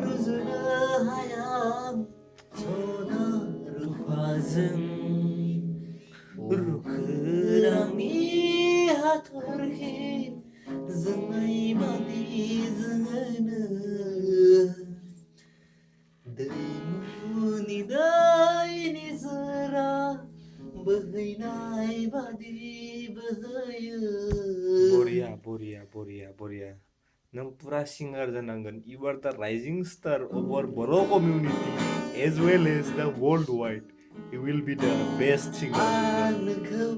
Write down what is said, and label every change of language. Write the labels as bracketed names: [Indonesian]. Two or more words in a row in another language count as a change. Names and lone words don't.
[Bodo] रुजुनो हाया सना रुफाजों रुखोरांनि हाथरखि जोंनाय बादि जोङो दैमुनि दै निजोरा बोहैनाय बादि बोहैयो बरिया बरिया बरिया बरिया नों पुरा सिंगार जानांगोन [English] you are the rising star of our Bodo community as well as the world wide you will be the best singer [Bodo] आंखौ